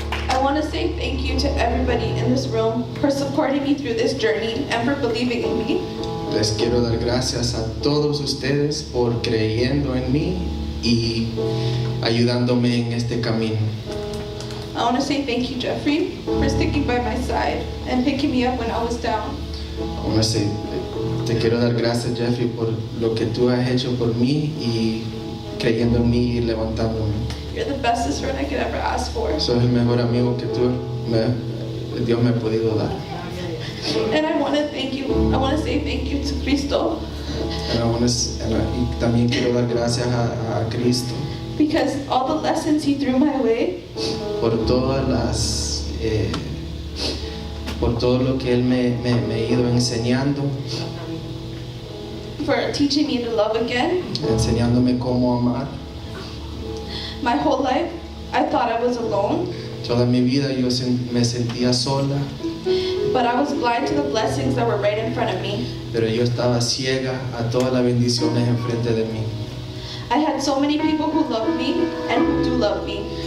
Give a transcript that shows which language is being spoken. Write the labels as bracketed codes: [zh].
[en] I want to say thank you to everybody in this room for supporting me through this journey and for believing in me. [es] Les quiero dar gracias a todos ustedes por creyendo en mí y ayudándome en este camino. [en] I want to say thank you, Jeffrey, for sticking by my side and picking me up when I was down. [es] Aún así, te quiero dar gracias, Jeffrey, por lo que tú has hecho por mí y creyendo en mí y levantándome. [en] You're the bestest friend I could ever ask for. [es] Sos el mejor amigo que Dios me ha podido dar. [en] And I want to thank you. I want to say thank you to Cristo [es] Y también quiero dar gracias a Cristo [en] because all the lessons he threw my way, [es] por por todo lo que Él me ha ido enseñando, [en] for teaching me to love again. [es] enseñándome cómo amar. [en] My whole life, I thought I was alone, [es] Toda mi vida yo me sentía sola, [en] but I was blind to the blessings that were right in front of me. [es] pero yo estaba ciega a todas las bendiciones enfrente de mí. [en] I had so many people who loved me and who do love me.